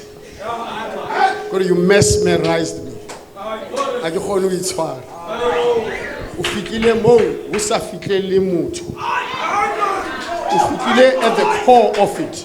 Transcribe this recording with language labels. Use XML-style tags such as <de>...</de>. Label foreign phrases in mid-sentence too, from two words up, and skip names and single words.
<tn>gore</tn> <en>you mesmerized me</en> <tn>a ke kgone go itshwara o fikile moo o sa fitlele motho o fikile</tn> <en>at the core of it.</en>